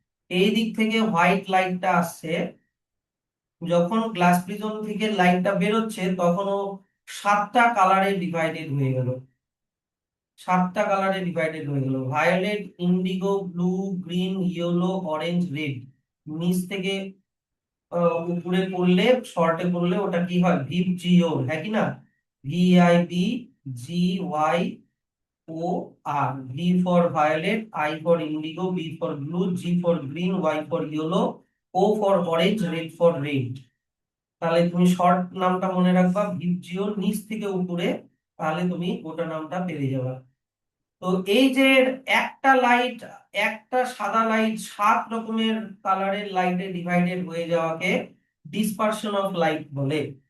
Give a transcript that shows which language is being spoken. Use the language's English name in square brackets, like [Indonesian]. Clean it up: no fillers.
[Bangla] এই দিক থেকে হোয়াইট লাইটটা আসছে, যখন গ্লাস প্রিজম থেকে লাইটটা বেরোচ্ছে তখন ও সাতটা কালারে ডিভাইডেড হয়ে গেল। সাতটা কালারে ডিভাইডেড হয়ে গেল, violet, Indigo, blue, green, yellow, orange, red. নিচ থেকে উপরে পড়লে, শর্টে পড়লে ওটা কি হয়? ভিপ জিও, হ্যাঁ কি না? [English] VIB GY O R, V for violet, I for indigo, B for blue, G for green, Y for yellow, O for orange, red for red। [Bangla] তাহলে তুমি শর্ট নামটা মনে রাখবা ভিপ জিও, নিচ থেকে উপরে, তাহলে তুমি ওটা নামটা পেরে যাবে। তো এই যে একটা লাইট, একটা সাদা লাইট সাত রকমের কালারের লাইটে ডিভাইডেড হয়ে যাওয়াকে ডিসপারশন অফ লাইট বলে।